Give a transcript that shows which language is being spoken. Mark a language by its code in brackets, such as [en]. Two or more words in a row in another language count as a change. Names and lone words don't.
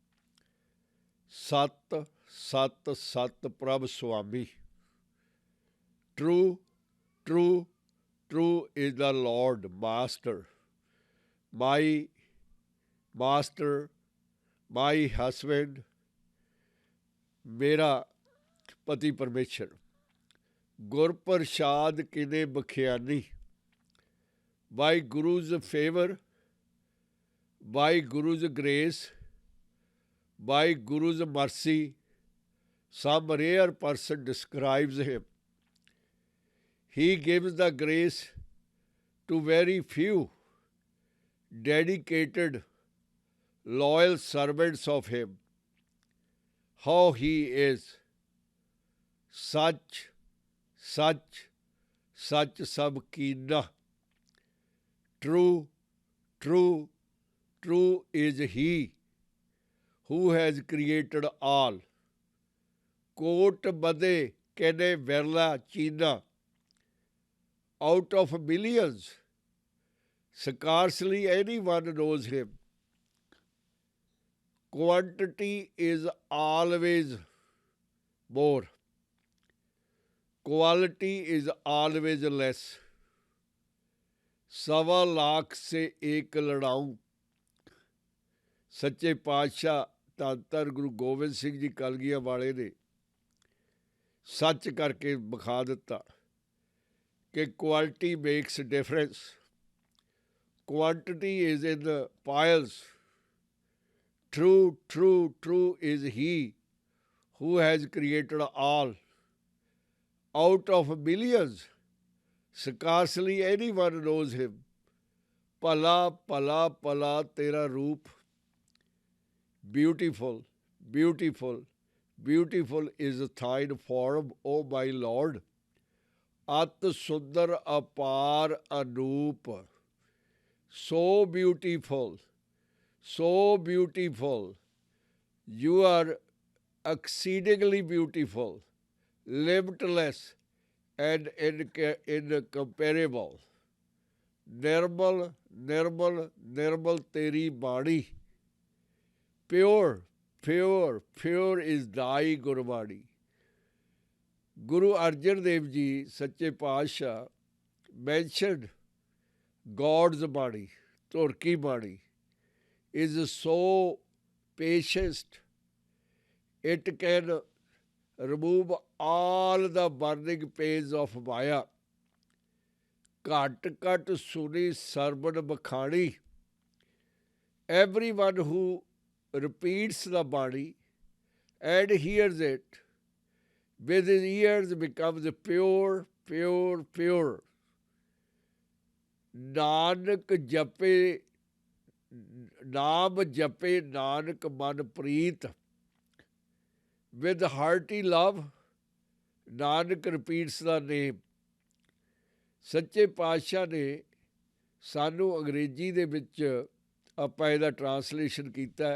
[pa] ਸਤ ਸਤ ਸਤ ਪ੍ਰਭ ਸੁਆਮੀ, [en] true true true is the Lord master, my master, my husband, [pa] ਮੇਰਾ ਪਤੀ ਪਰਮੇਸ਼ਰ। ਗੁਰ ਪ੍ਰਸਾਦ ਕਿਨੇ ਬਖਿਆਨੀ, [en] by Guru's favour, by Guru's grace, by Guru's mercy, some rare person describes him. He gives the grace to very few dedicated, loyal servants of him. How he is such, such, such [pa] ਸਭ ਕੀਨਾ, [en] true, true, true is he who has created all. [pa] ਕੋਟ ਬਦੇ ਕੈਨੇ ਵਿਰਲਾ ਚੀਨਾ, [en] out of millions, scarcely anyone knows him. Quantity is always more, quality is always less. [pa] 1.25 ਲੱਖ ਸੇ ਏਕ ਲੜਾਊਂ। ਸੱਚੇ ਪਾਤਸ਼ਾਹ ਧੰਨ ਧੰਨ ਗੁਰੂ ਗੋਬਿੰਦ ਸਿੰਘ ਜੀ ਕਲਗੀਆਂ ਵਾਲੇ ਨੇ ਸੱਚ ਕਰਕੇ ਵਿਖਾ ਦਿੱਤਾ ਕਿ [en] quality makes difference, quantity is in the piles, true true true is he who has created all. Out of millions, scarcely anyone knows him. [pa] ਭਲਾ ਭਲਾ ਭਲਾ ਤੇਰਾ ਰੂਪ, [en] beautiful, beautiful, beautiful is thine form, O my Lord. [pa] ਅਤ ਸੁੰਦਰ ਅਪਾਰ ਅਨੂਪ, [en] so beautiful, so beautiful. You are exceedingly beautiful, limitless and incomparable. [pa] ਨਿਰਮਲ ਨਿਰਮਲ ਨਿਰਮਲ ਤੇਰੀ ਬਾਣੀ, [en] pure pure pure is thy ਗੁਰਬਾਣੀ। ਗੁਰੂ ਅਰਜਨ ਦੇਵ ਜੀ [pa] ਸੱਚੇ ਪਾਤਸ਼ਾਹ [en] mentioned God's ਬਾਣੀ, [pa] ਧੁਰਕੀ ਬਾਣੀ [en] is so patient, it can remove all the burning pains of Maya. [pa] ਘਟ ਘਟ ਸੁਣੀ ਸਰਬਨ ਬਖਾਣੀ। [en] Everyone who repeats the body and hears it with his ears becomes pure, pure, pure. [pa] ਨਾਨਕ ਜਪੇ ਨਾਮ ਜਪੇ ਨਾਨਕ ਮਨ ਪ੍ਰੀਤ, [en] with hearty love Nanak repeats the name. [pa] ਸੱਚੇ ਪਾਤਸ਼ਾਹ ਨੇ ਸਾਨੂੰ ਅੰਗਰੇਜ਼ੀ ਦੇ ਵਿੱਚ ਆਪਾਂ ਇਹਦਾ ਟਰਾਂਸਲੇਸ਼ਨ ਕੀਤਾ।